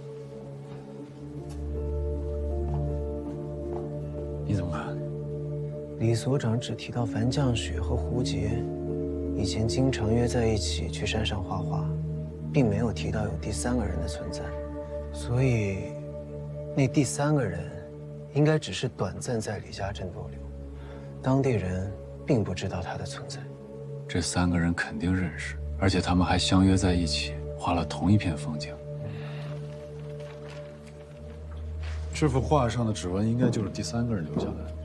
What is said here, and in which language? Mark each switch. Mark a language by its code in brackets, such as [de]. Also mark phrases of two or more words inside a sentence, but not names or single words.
[zh] 你怎麼看？李所长只提到樊绛雪和胡杰以前经常约在一起去山上畫畫，并没有提到有第三個人的存在，所以那第三個人應該只是短暫在李家鎮逗留，當地人並不知道他的存在。這三個人肯定認識，而且他們還相約在一起，畫了同一片風景。這幅畫上的指紋應該就是第三個人留下來的。